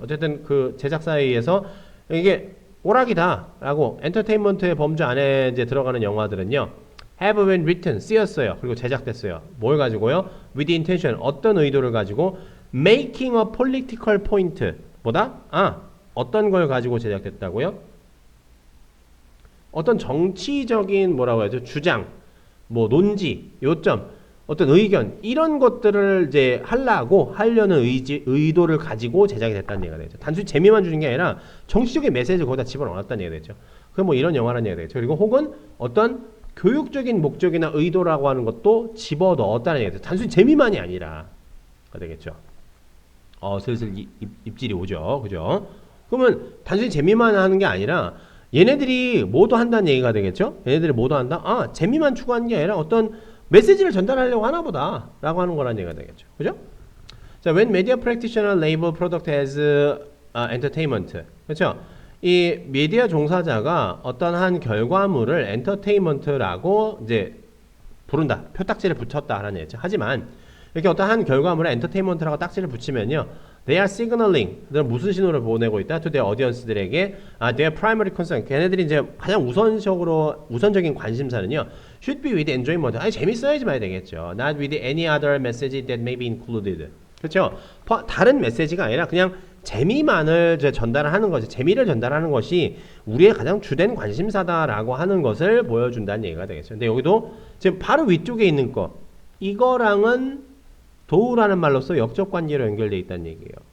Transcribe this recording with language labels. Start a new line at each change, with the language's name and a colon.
Korean: 어쨌든 그 제작사에 의해서 이게 오락이다라고 엔터테인먼트의 범주 안에 이제 들어가는 영화들은요.
English: have been written,
Korean: 쓰였어요. 그리고 제작됐어요. 뭘 가지고요?
English: with intention,
Korean: 어떤 의도를 가지고
English: making a political point.
Korean: 뭐다? 어떤 걸 가지고 제작됐다고요? 어떤 정치적인 뭐라고 해야죠? 주장, 뭐 논지, 요점, 어떤 의견 이런 것들을 이제 하려는 의도를 가지고 제작이 됐다는 얘기가 되죠. 단순히 재미만 주는 게 아니라 정치적인 메시지를 거기다 집어넣었다는 얘기가 되죠. 그럼 뭐 이런 영화라는 얘기가 되죠. 그리고 혹은 어떤 교육적인 목적이나 의도라고 하는 것도 집어넣었다는 얘기가 되죠. 단순히 재미만이 아니라 되겠죠. 슬슬 입질이 오죠. 그죠? 그러면 단순히 재미만 하는 게 아니라 얘네들이 뭐도 한다는 얘기가 되겠죠. 얘네들이 뭐도 한다? 재미만 추구하는 게 아니라 어떤 메시지를 전달하려고 하나 보다 라고 하는 거라는 얘기가 되겠죠. 그죠?
English: 자, when media practitioner label product as entertainment.
Korean: 그렇죠? 이 미디어 종사자가 어떤 한 결과물을 엔터테인먼트라고 이제 부른다. 표딱지를 붙였다라는 얘기죠. 하지만 이렇게 어떤 한 결과물에 엔터테인먼트라고 딱지를 붙이면요.
English: They are signaling.
Korean: 그들은 무슨 신호를 보내고 있다?
English: To their audience들에게 their primary concern.
Korean: 걔네들이 이제 가장 우선적인 관심사는요.
English: Should be with enjoyment.
Korean: 재밌어야지 봐야 되겠죠.
English: Not with any other message that may be included.
Korean: 그렇죠? 다른 메시지가 아니라 그냥 재미만을 전달하는 것이, 재미를 전달하는 것이 우리의 가장 주된 관심사다라고 하는 것을 보여준다는 얘기가 되겠죠. 근데 여기도 지금 바로 위쪽에 있는 거, 이거랑은 도우라는 말로써 역적 관계로 연결되어 있다는 얘기예요.